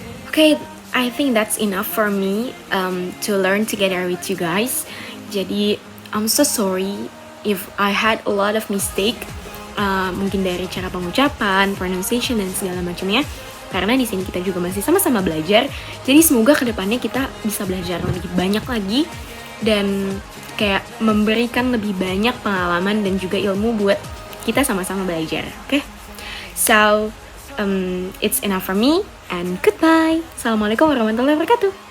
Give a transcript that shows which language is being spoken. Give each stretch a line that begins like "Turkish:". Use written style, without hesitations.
English: Okay, I think that's enough for me to learn together with you guys. Jadi I'm so sorry if I had a lot of mistake.
Indonesian: Mungkin dari cara pengucapan, pronunciation, dan segala macamnya. Karena di sini kita juga masih sama-sama belajar. Jadi semoga kedepannya kita bisa belajar lebih banyak lagi dan kayak memberikan lebih banyak pengalaman dan juga ilmu buat kita sama-sama belajar. Oke?
English: So, it's enough for me and goodbye.
Arabic: Assalamualaikum warahmatullahi wabarakatuh.